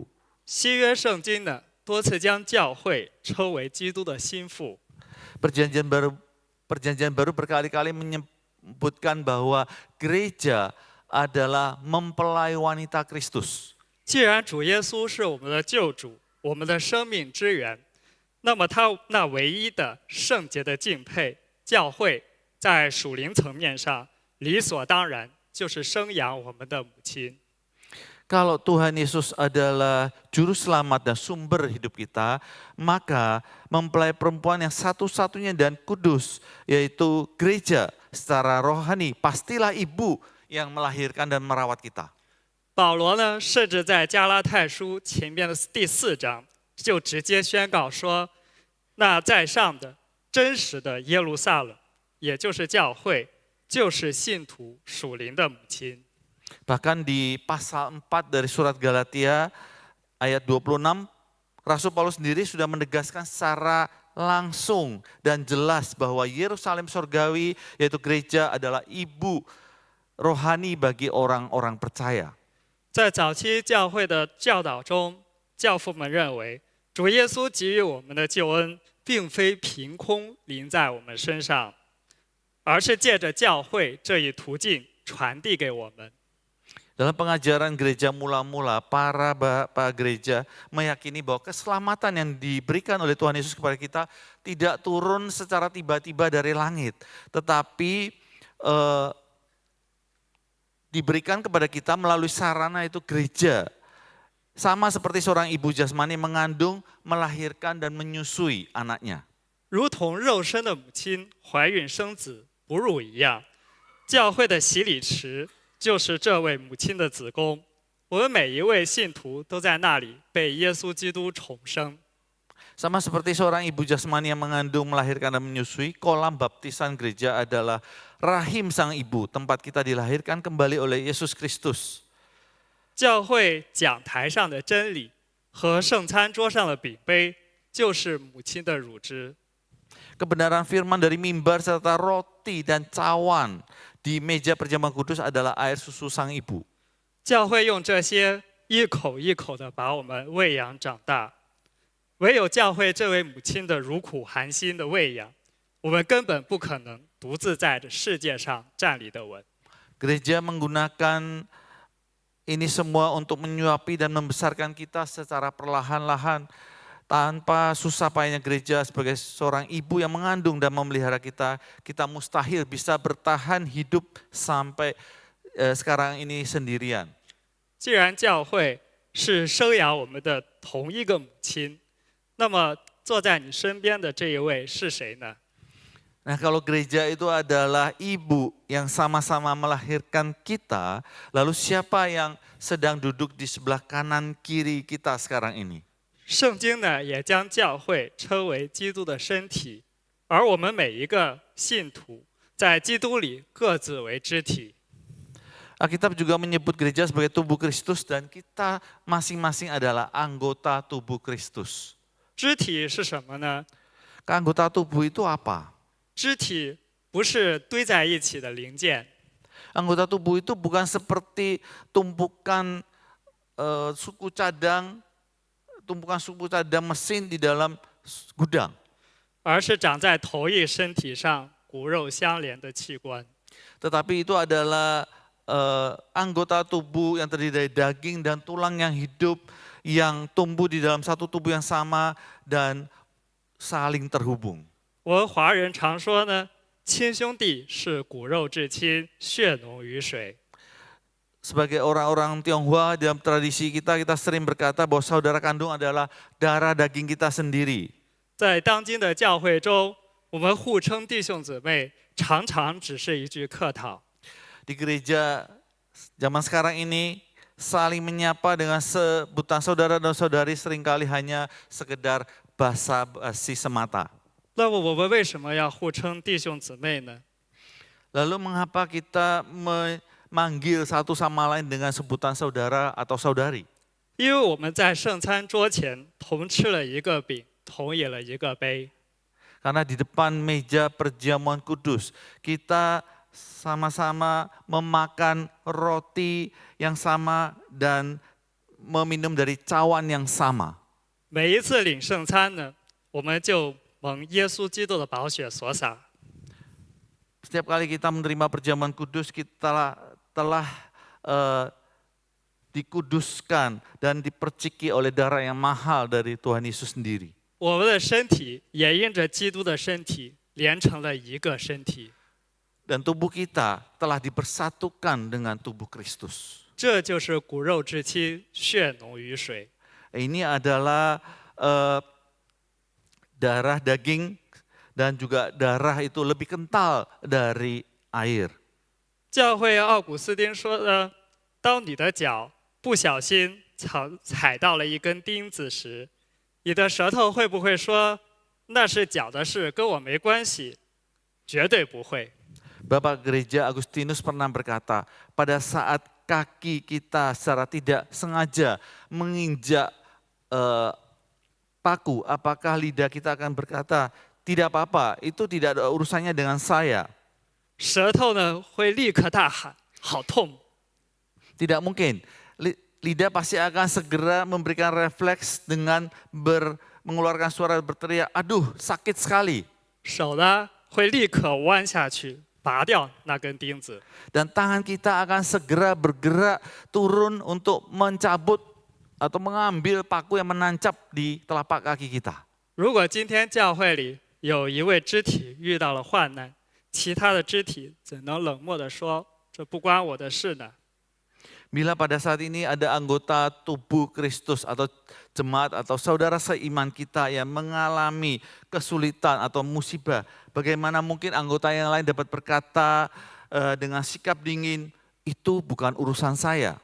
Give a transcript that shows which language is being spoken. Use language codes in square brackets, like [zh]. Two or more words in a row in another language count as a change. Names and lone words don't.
[zh] 新约圣经呢，多次将教会称为基督的心腹。 [id] Perjanjian baru berkali-kali menyebutkan bahwa gereja adalah mempelai wanita Kristus. [zh] 既然主耶稣是我们的救主，我们的生命之源，那么他那唯一的圣洁的敬佩，教会在属灵层面上理所当然就是生养我们的母亲。 [id] Kalau Tuhan Yesus adalah juru selamat dan sumber hidup kita, maka mempelai perempuan yang satu-satunya dan kudus, yaitu gereja secara rohani, pastilah ibu yang melahirkan dan merawat kita. [zh] 保罗呢，甚至在加拉太书前面的第4章就直接宣告说，那在上的真实的耶路撒冷，也就是教会，就是信徒属灵的母亲。 [id] Bahkan di pasal 4 dari surat Galatia ayat 26, Rasul Paulus sendiri sudah menegaskan secara langsung dan jelas bahwa Yerusalem surgawi yaitu gereja adalah ibu rohani bagi orang-orang percaya. [zh] 在早期教会的教导中，教父们认为，主耶稣给予我们的救恩，并非凭空临在我们身上，而是借着教会这一途径传递给我们。 [id] Dalam pengajaran gereja mula-mula, para bapak gereja meyakini bahwa keselamatan yang diberikan oleh Tuhan Yesus kepada kita tidak turun secara tiba-tiba dari langit, tetapi diberikan kepada kita melalui sarana itu gereja. Sama seperti seorang ibu jasmani mengandung, melahirkan dan menyusui anaknya. [zh] 如同肉身的母亲怀孕生子哺乳一样，教会的洗礼池就是这位母亲的子宫。我们每一位信徒都在那里被耶稣基督重生。 [id] Sama seperti seorang ibu jasmani yang mengandung, melahirkan dan menyusui, kolam baptisan gereja adalah rahim sang ibu, tempat kita dilahirkan kembali oleh Yesus Kristus. [zh] 教会讲台上的真理和圣餐桌上的饼杯，就是母亲的乳汁。 [id] Kebenaran firman dari mimbar serta roti dan cawan di meja perjamuan kudus adalah air susu sang ibu. [zh] 教会用这些一口一口的把我们喂养长大，唯有教会这位母亲的乳苦含辛的喂养，我们根本不可能独自在这世界上站立得稳。 [id] Gereja menggunakan ini semua untuk menyuapi dan membesarkan kita secara perlahan-lahan. Tanpa susah payahnya gereja sebagai seorang ibu yang mengandung dan memelihara kita, kita mustahil bisa bertahan hidup sampai sekarang ini sendirian. [zh] 既然教会是生养我们的同一个母亲，那么坐在你身边的这一位是谁呢？ [id] Nah, kalau gereja itu adalah ibu yang sama-sama melahirkan kita, lalu siapa yang sedang duduk di sebelah kanan kiri kita sekarang ini? [zh] 圣经呢也将教会称为基督的身体，而我们每一个信徒在基督里各自为肢体。 [id] Alkitab juga menyebut gereja sebagai tubuh Kristus dan kita masing-masing adalah anggota tubuh Kristus. [zh] 肢体是什么呢？ [id] Anggota tubuh itu apa? [zh] 肢体不是堆在一起的零件， [id] Anggota tubuh itu bukan seperti tumpukan suku cadang mesin di dalam gudang. [zh] 而是长在同一身体上骨肉相连的器官。 [id] Tetapi itu adalah anggota tubuh yang terdiri dari daging dan tulang yang hidup, yang tumbuh di dalam satu tubuh yang sama dan saling terhubung. [zh] 我们华人常说呢，亲兄弟是骨肉至亲，血浓于水。 [id] Sebagai orang-orang Tionghoa dalam tradisi kita sering berkata bahwa saudara kandung adalah darah daging kita sendiri. [zh] 在当今的教会中，我们互称弟兄姊妹，常常只是一句客套。 [id] Di gereja zaman sekarang ini saling menyapa dengan sebutan saudara dan saudari seringkali hanya sekedar basa-basi semata. [zh] 那么我们为什么要互称弟兄姊妹呢？ [id] Lalu mengapa kita memanggil satu sama lain dengan sebutan saudara atau saudari? [zh] 因为我们在圣餐桌前同吃了一个饼，同饮了一个杯。 [id] Karena di depan meja perjamuan kudus kita sama-sama memakan roti yang sama dan meminum dari cawan yang sama. [zh] 每一次领圣餐呢，我们就蒙耶稣基督的宝血所洒。 [id] Setiap kali kita menerima perjamuan kudus, kita telah dikuduskan dan diperciki oleh darah yang mahal dari Tuhan Yesus sendiri. [zh] 我们的身体也因着基督的身体连成了一个身体。 [id] Dan tubuh kita telah dipersatukan dengan tubuh Kristus. [zh] 这就是骨肉至亲，血浓于水。 [id] Ini adalah darah daging dan juga darah itu lebih kental dari air. [zh] 教会奥古斯丁说的：“当你的脚不小心踩到了一根钉子时，你的舌头会不会说那是脚的事，跟我没关系？” 绝对不会。 [id] Bapak Gereja Agustinus pernah berkata, pada saat kaki kita secara tidak sengaja menginjak paku, apakah lidah kita akan berkata, tidak apa-apa, itu tidak ada urusannya dengan saya. [zh] 舌头呢会立刻大喊：“好痛！” [id] Tidak mungkin. Lidah pasti akan segera memberikan refleks dengan mengeluarkan suara berteriak, aduh sakit sekali. [zh] 手呢会立刻弯下去， 拔掉那根钉子。 [id] Dan tangan kita akan segera bergerak turun untuk mencabut atau mengambil paku yang menancap di telapak kaki kita. [zh] 如果今天教会里有一位肢体遇到了患难，其他的肢体怎能冷漠地说这不关我的事呢？ [id] Bila pada saat ini ada anggota tubuh Kristus atau jemaat atau saudara seiman kita yang mengalami kesulitan atau musibah, bagaimana mungkin anggota yang lain dapat berkata dengan sikap dingin, itu bukan urusan saya.